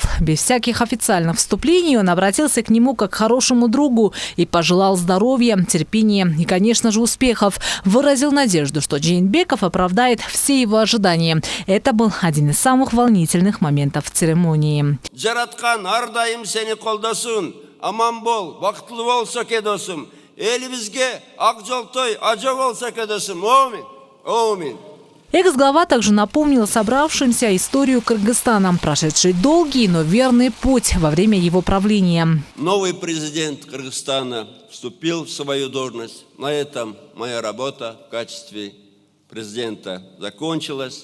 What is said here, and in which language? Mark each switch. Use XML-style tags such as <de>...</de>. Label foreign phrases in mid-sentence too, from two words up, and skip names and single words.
<ru>Без всяких официальных вступлений он обратился к нему как к хорошему другу и пожелал здоровья, терпения и, конечно же, успехов. Выразил надежду, что Жээнбеков оправдает все его ожидания. Это был один из самых волнительных моментов церемонии.</ru> <ky>Жараткан ардайым сени колдосун, аман бол, бактылуу болсо кедосум, элибизге ак жолтой ажо болсо кедосум.</ky> <ru>Экс-глава также напомнил собравшимся историю Кыргызстана, прошедший долгий, но верный путь во время его правления. Новый президент Кыргызстана вступил в свою должность. На этом моя работа в качестве президента закончилась.</ru>